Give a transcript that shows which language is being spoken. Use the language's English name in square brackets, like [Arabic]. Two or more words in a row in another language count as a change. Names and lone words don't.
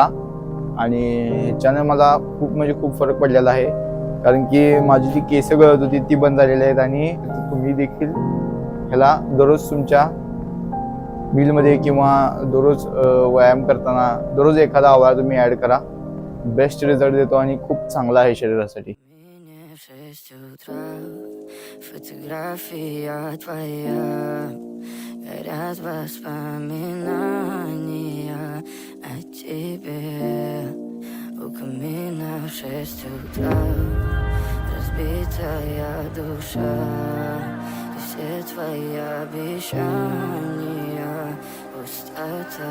[Marathi] आणि ह्याच्याने मला खूप फरक पडलेला आहे, कारण की माझी जी केस गळत होती ती बंद झालेली आहेत. आणि तुम्ही देखील ह्याला दररोज तुमच्या मीलमध्ये किंवा दररोज व्यायाम करताना दररोज एखादा आवळा तुम्ही ऍड करा. [English] best result [Marathi] देतो आणि खूप चांगला आहे शरीरासाठी. [Russian] Fotografia твоя горят воспоминания о тебе. у камина в 6 утра. Разбитая душа, и все твои обещания пустота.